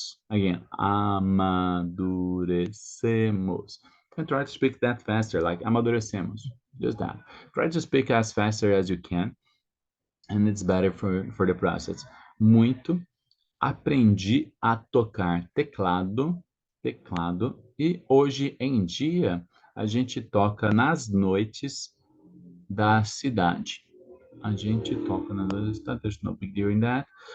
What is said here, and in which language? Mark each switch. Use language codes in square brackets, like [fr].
[en] Again, amadurecemos. You can try to speak that faster, like amadurecemos. Just that. Try to speak as faster as you can, and it's better for the process. [pt] Muito. Aprendi a tocar teclado, e hoje em dia a gente toca nas noites da cidade. [en] There's no big deal in that.